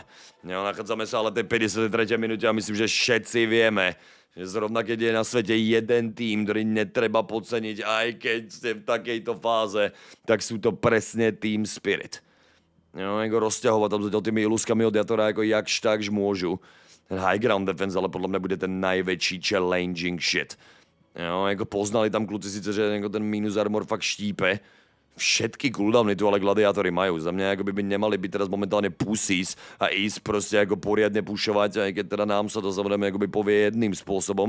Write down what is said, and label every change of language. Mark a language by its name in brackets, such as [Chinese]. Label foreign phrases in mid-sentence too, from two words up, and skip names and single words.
[Slovak] No, nachádzame sa ale tej 53. minúte a myslím, že všetci vieme, že zrovna keď je na svete jeden tým, ktorý netreba podceniť, aj keď ste v takejto fáze, tak sú to presne Team Spirit. No, ako rozťahovať tam zatiaľ tými iluskami od Jatora, ako jakž takž môžu. [English] Ten high ground defense, [Slovak] ale podľa mňa bude ten najväčší [English] challenging shit. [Slovak] No, ako poznali tam kluci síce, že ten minus armor fakt štípe. Všetky cooldowny tu ale gladiátory majú. Za mňa by nemali byť teraz momentálne pussies a ísť proste ako poriadne pušovať, aj keď teda nám sa to samozrejme akoby povie jedným spôsobom.